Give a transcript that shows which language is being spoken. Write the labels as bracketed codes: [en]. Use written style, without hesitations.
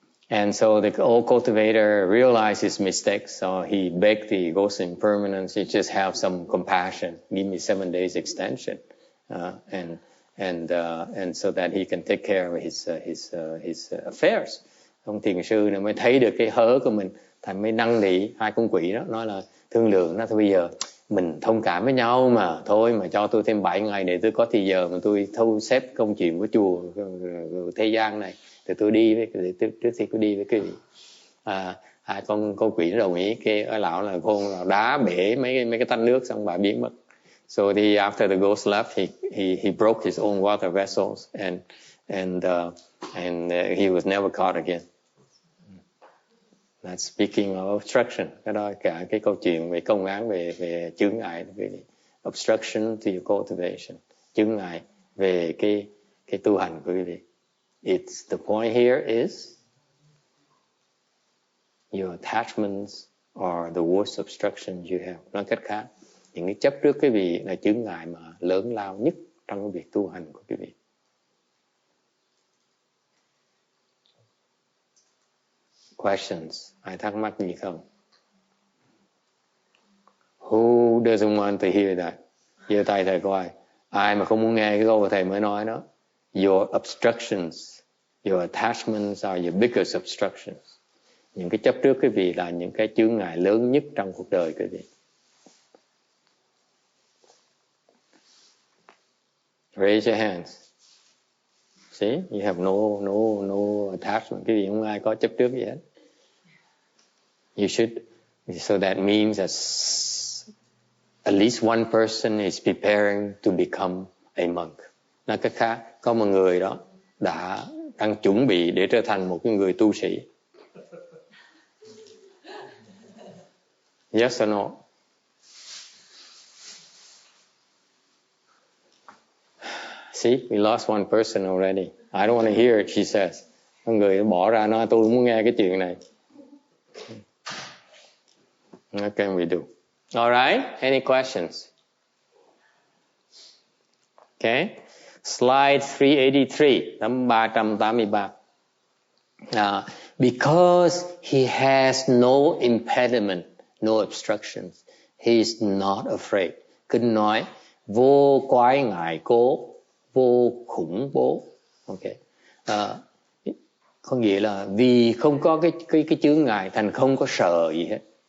[en] And so the old cultivator realized his mistake, so he begged the ghost impermanence, he just have some compassion, give me 7 days extension, and so that he can take care of his affairs. [vi] Ông thiền sư này mới thấy được cái hớ của mình, thành mới năn nỉ hai con quỷ đó, nói là thương lượng nó thôi, bây giờ mình thông cảm với nhau mà, thôi mà cho tôi thêm 7 ngày để tôi có thì giờ mà tôi thu xếp công chuyện của chùa thế gian này, thì tôi đi trước khi tôi đi với quý vị. Hai con quỷ nó đồng ý, cái lão là khôn là đá bể mấy cái tách nước, xong bà biến mất. [en] So after the ghost left, he broke his own water vessels and he was never caught again. That's speaking of obstruction. [vi] Cái đó cả cái câu chuyện về công án về chướng ngại, về [en] obstruction to your cultivation, [vi] chướng ngại về cái tu hành của quý vị. [en] It's the point here is your attachments are the worst obstructions you have. [vi] Nói cách khác, những cái chấp trước quý vị là chướng ngại mà lớn lao nhất trong cái việc tu hành của quý vị. [en] Questions? [vi] Ai thắc mắc gì không? [en] Who doesn't want to hear that? [vi] Giơ tay thầy coi. Ai mà không muốn nghe cái câu của thầy mới nói đó? [en] Your obstructions, your attachments are your biggest obstructions. [vi] Những cái chấp trước quý vị là những cái chướng ngại lớn nhất trong cuộc đời quý vị. [en] Raise your hands. See, you have no attachment. [vi] Quý vị không ai có chấp trước gì hết. [en] You should, so that means that at least one person is preparing to become a monk. [vi] Nói cách khác, có một người đó đang chuẩn bị để trở thành một cái người tu sĩ. [en] Yes or no? See, we lost one person already. I don't want to hear it, she says. [vi] Có người bỏ ra nói tôi không muốn nghe cái chuyện này. [en] What can we do? All right, any questions? Okay, slide 383, tấm 383. Because he has no impediment, no obstructions, he is not afraid. [vi] Kinh nói, vô quái ngại cố, vô khủng bố. Okay. Có nghĩa là vì không có cái chướng ngại thành không có sợ gì hết.